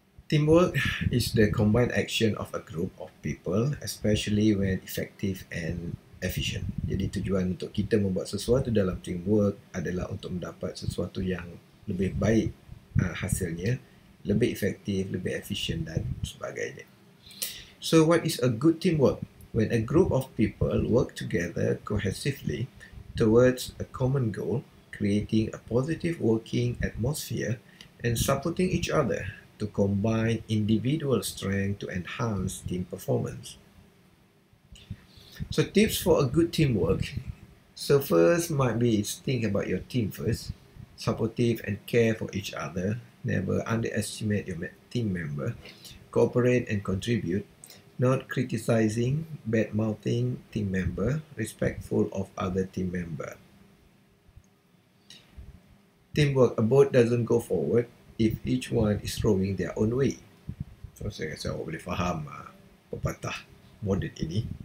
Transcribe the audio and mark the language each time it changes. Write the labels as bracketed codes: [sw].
[en] Teamwork is the combined action of a group of people, especially when effective and efficient. [id] Jadi tujuan untuk kita membuat sesuatu dalam teamwork adalah untuk mendapat sesuatu yang lebih baik hasilnya, lebih efektif, lebih efisien dan sebagainya. [en] So what is a good teamwork? When a group of people work together cohesively towards a common goal, creating a positive working atmosphere and supporting each other to combine individual strength to enhance team performance. So tips for a good teamwork. So first might be think about your team first. Supportive and care for each other. Never underestimate your team member. Cooperate and contribute. Not criticizing, bad-mouthing team member. Respectful of other team member. Teamwork, a boat doesn't go forward if each one is rowing their own way. [ms] So saya rasa awak boleh faham pepatah moden ini.